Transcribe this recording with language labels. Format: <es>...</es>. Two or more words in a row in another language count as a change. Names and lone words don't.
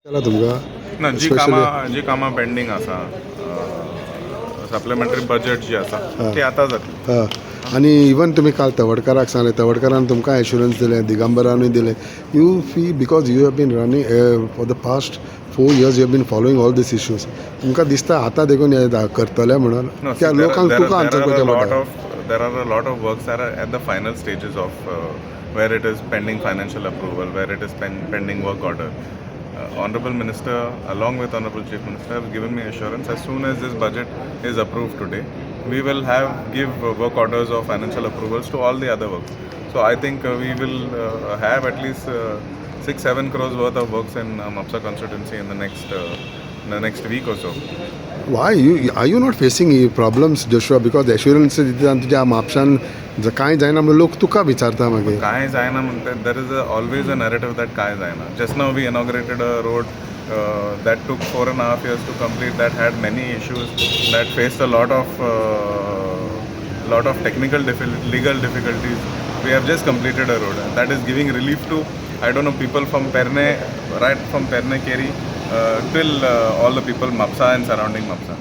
<kok>केला तुमकां ना स्पेशली जी कामां पेंडींग आसा</kok> <en>supplementary budget</en> <kok>जी आसा ती आतां जातली. आनी इवन तुमी काल तवडकाराक सांगले तवडकारान तुमकां एश्युरन्स दिले दिगंबरानूय दिले</kok> <en>you fee because you have been running for the past 4 years you have been following all these issues</en> <kok>तुमकां दिसता आतां देखून हे करतले म्हणून त्या लोकांक तुका आन्सर करचें पडटा.</kok> <en>There are a lot of works that are at the final stages of where it is pending financial approval, where it is pending work order. Honorable Minister, along with Honorable Chief Minister, have given me assurance as soon as this budget is approved today, we will give work orders or financial approvals to all the other works. So I think we will have at least 6-7 crores worth of works in Mapsa constituency in the next week or so. Why are you not facing problems, Joshua?</en> <kok>Because एश्युरन्स दिता आनी तुज्या म्हापशान कांय जायना म्हणून लोक तुका विचारता मागीर काय जायना म्हणटा</kok> <en>there is always a narrative that</en> <kok>काय जायना.</kok> <en>Just now we inaugurated a road that took 4.5 years to complete, that had many issues, that faced a lot of technical legal difficulties. We have just completed a road and that is giving relief to, I don't know, people from Perne, right from Perne Keri till all the people Mapsa and surrounding Mapsa.</en>